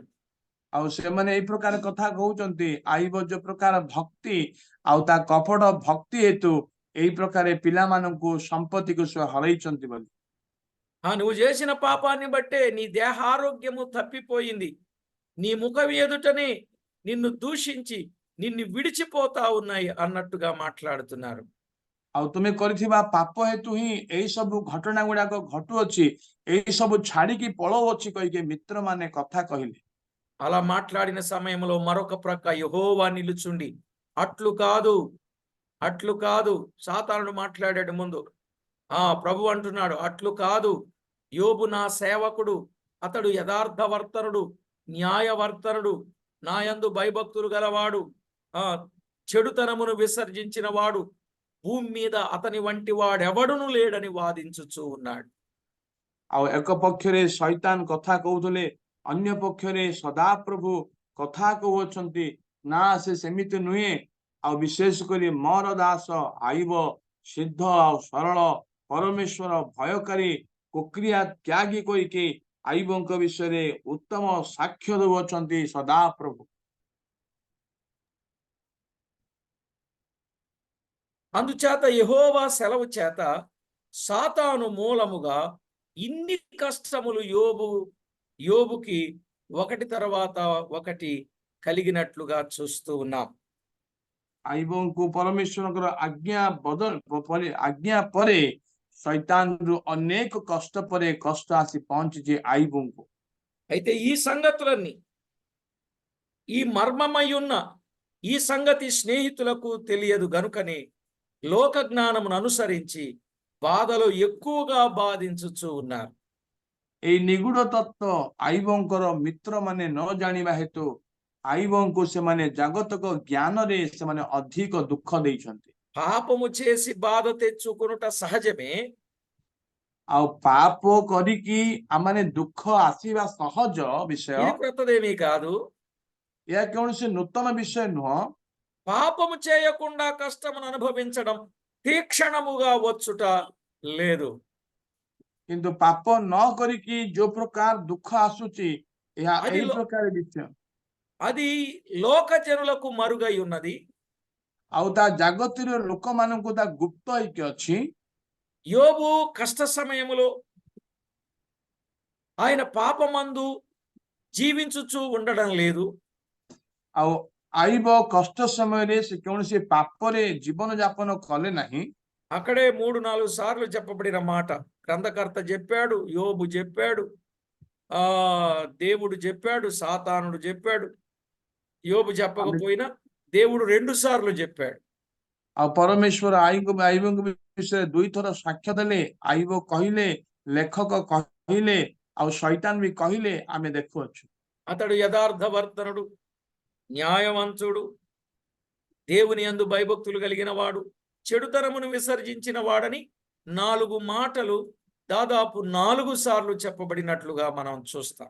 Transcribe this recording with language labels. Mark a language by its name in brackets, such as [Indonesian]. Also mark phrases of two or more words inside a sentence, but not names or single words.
[Odia] ଆଉ ସେମାନେ ଏଇ ପ୍ରକାର କଥା କହୁଛନ୍ତି, ଆଇବ ଯୋଉ ପ୍ରକାର ଭକ୍ତି ଆଉ ତା କପଟ ଭକ୍ତି ହେତୁ ଏଇ ପ୍ରକାର ପିଲାମାନଙ୍କୁ ସମ୍ପତ୍ତିକୁ ସେ ହରେଇଛନ୍ତି ବୋଲି। [Telugu] నువ్వు చేసిన పాపాన్ని బట్టే నీ దేహారోగ్యము తప్పిపోయింది, నీ ముఖం ఎదుటనే నిన్ను దూషించి నిన్ను విడిచిపోతా ఉన్నాయి అన్నట్టుగా మాట్లాడుతున్నారు. [Odia] ଆଉ ତୁମେ କରିଥିବା ପାପ ହେତୁ ହିଁ ଏଇ ସବୁ ଘଟଣା ଗୁଡାକ ଘଟୁଅଛି, ଏଇ ସବୁ ଛାଡିକି ପଳଉଅଛି କହିକି ମିତ୍ରମାନେ କଥା କହିଲେ। [Telugu] అలా మాట్లాడిన సమయంలో మరొక ప్రక్క యెహోవా నిలుచుండి, అట్లు కాదు, అట్లు కాదు. సాతానుడు మాట్లాడాడు ముందు, ప్రభు అంటున్నాడు, అట్లు కాదు, యోబు నా సేవకుడు, అతడు యథార్థవర్తనుడు, న్యాయవర్తనుడు, నాయందు భయభక్తులు గలవాడు, చెడుతనమును విసర్జించిన వాడు, భూమి మీద అతని వంటి వాడెవడును లేడని వాదించుచూ ఉన్నాడు. [Odia] ଆଉ ଏକ ପକ୍ଷରେ ଶୈତାନ କଥା କହୁଥିଲେ, ଅନ୍ୟ ପକ୍ଷରେ ସଦାପ୍ରଭୁ କଥା କହୁଅଛନ୍ତି, ନା ସେ ସେମିତି ନୁହେଁ, ଆଉ ବିଶେଷ କରି ମୋର ଦାସ ଆଇବ ସିଦ୍ଧ ଆଉ ସରଳ, ପରମେଶ୍ୱର ଭୟକାରୀ, କୁକ୍ରିୟା ତ୍ୟାଗୀ କହିକି ଆଇବଙ୍କ ବିଷୟରେ ଉତ୍ତମ ସାକ୍ଷ୍ୟ ଦେଉଅଛନ୍ତି ସଦାପ୍ରଭୁ। [Telugu] అందుచేత యెహోవా సెలవు చేత సాతాను మూలముగా ఇన్ని కష్టములు యోబుకి ఒకటి తర్వాత ఒకటి కలిగినట్లుగా చూస్తూ ఉన్నాం. [Odia] ଆଇବଙ୍କୁ ପରମେଶ୍ୱରଙ୍କର ଆଜ୍ଞା ପରେ ଶୈତାନରୁ ଅନେକ କଷ୍ଟ ପରେ କଷ୍ଟ ଆସି ପହଞ୍ଚିଛି ଆଇବଙ୍କୁ। [Telugu] అయితే ఈ సంగతులన్నీ, ఈ మర్మమై ఉన్న ఈ సంగతి స్నేహితులకు తెలియదు గనుకనే లోక జ్ఞానమును అనుసరించి బాధలు ఎక్కువగా బాధించుచూ ఉన్నారు. [Odia] ଏଇ ନିଗୁଡ ତତ୍ତ୍ୱ ଆଇବଙ୍କର ମିତ୍ରମାନେ ନ ଜାଣିବା ହେତୁ ଆଇବଙ୍କୁ ସେମାନେ ଜାଗତିକ ଜ୍ଞାନରେ ସେମାନେ ଅଧିକ ଦୁଃଖ ଦେଇଛନ୍ତି। [Telugu] పాపము చేసి బాధ తెచ్చుకొనుట సహజమే, [Odia] ଆଉ ପାପ କରିକି ଆମମାନେ ଦୁଃଖ ଆସିବା ସହଜ ବିଷୟ, [Telugu] ఇది క్రొత్తదేమీ కాదు. [Odia] ଏହା କୌଣସି ନୂତନ ବିଷୟ ନୁହଁ। [Telugu] పాపము చేయకుండా కష్టమును అనుభవించడం తీక్షణముగా వచ్చుట లేదు. [Odia] କିନ୍ତୁ ପାପ ନ କରିକି ଯୋଉ ପ୍ରକାର ଦୁଃଖ ଆସୁଛି, ଏହା [Telugu] అది [Odia] ଏଇ ପ୍ରକାର ବିଷୟ, [Telugu] అది లోక జనులకు మరుగై ఉన్నది. [Odia] ଆଉ ତା ଜାଗତିର ଲୋକମାନଙ୍କୁ ତା ଗୁପ୍ତ ହେଇକି ଅଛି। [Telugu] యోబు కష్ట సమయములో ఆయన పాపమందు జీవించుచూ ఉండడం లేదు. [Odia] ଆଉ ଆଇବ କଷ୍ଟ ସମୟରେ ସେ କୌଣସି ପାପରେ ଜୀବନ ଯାପନ କଲେ ନାହିଁ। [Telugu] అక్కడే 3-4 సార్లు చెప్పబడిన మాట గ్రంథకర్త చెప్పాడు, యోబు చెప్పాడు, దేవుడు చెప్పాడు, సాతానుడు చెప్పాడు. యోబు చెప్పకపోయినా దేవుడు 2 సార్లు చెప్పాడు. [Odia] ଆଉ ପରମେଶ୍ୱର ଆଇବଙ୍କ ବିଷୟରେ 2 ଥର ସାକ୍ଷ୍ୟ ଦେଲେ। ଆଇବ କହିଲେ, ଲେଖକ କହିଲେ, ଆଉ ଶୈତାନ ବି କହିଲେ, ଆମେ ଦେଖୁଅଛୁ। [Telugu] అతడు యథార్థవర్తనుడు, న్యాయవంతుడు, దేవుని యందు భయభక్తులు కలిగిన వాడు, చెడుతనమును విసర్జించిన వాడని 4 మాటలు దాదాపు 4 సార్లు చెప్పబడినట్లుగా మనం చూస్తాం.